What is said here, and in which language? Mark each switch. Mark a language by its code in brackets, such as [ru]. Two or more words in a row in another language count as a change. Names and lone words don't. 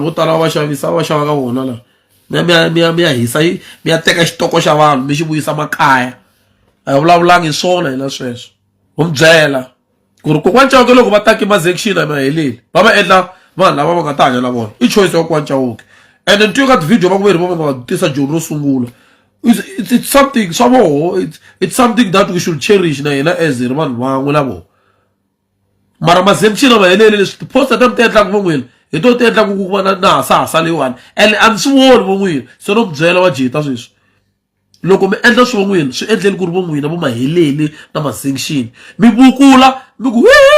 [ts] vo tala va xavisa va xava ka vona laha mi ya hisa mi ya teka xitoko xa vanhu mi xi vuyisa makaya a hi vulavulangi hi swona hina sweswo u mi byela ku ri kokwani Chauke loko va taki ma-section a ma heleli va va endla vanhu lava va nga ta hanya na vona I choice ya kokwani Chauke and ni twi ka ti-video va ku veri va nga tisa joni ro sungula [en] it's something [ts] swa voho [en] it's something that we should cherish [ts] na hina as hi ri vanhu van'we na voho mara ma-section a ma heleli leswi tiposta ta mi ti endlaka vo n'wina hi to ti endlaka ku va na hasahasa leyiwani and a ni swi voni vo n'wina se no mi byela va jita sweswi loko mi endla swi vo n'wina swi endleni ku ri vo n'wina vo ma heleli na ma-section mi vukula mi ku